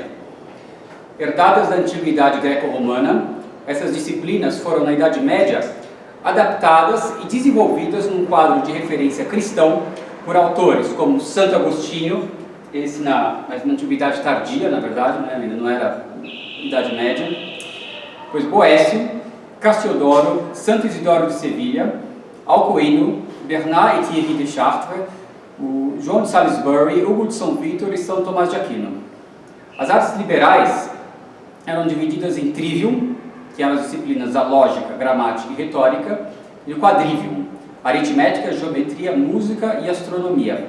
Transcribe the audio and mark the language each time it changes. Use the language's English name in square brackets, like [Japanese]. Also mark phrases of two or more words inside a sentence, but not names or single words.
[Portuguese] Herdadas da antiguidade greco-romana, essas disciplinas foram, na Idade Média, adaptadas e desenvolvidas num quadro de referência cristão por autores como Santo Agostinho, mas na antiguidade tardia, na verdade, ainda não era Idade Média, depois Boécio, Cassiodoro, Santo Isidoro de Sevilha, Alcuino, Bernard et Thierry de Chartres, o João de Salisbury, Hugo de São Vítor e São Tomás de Aquino. As artes liberais eram divididas em trivium, que eram as disciplinas da lógica, gramática e retórica, e o quadrivium, aritmética, geometria, música e astronomia.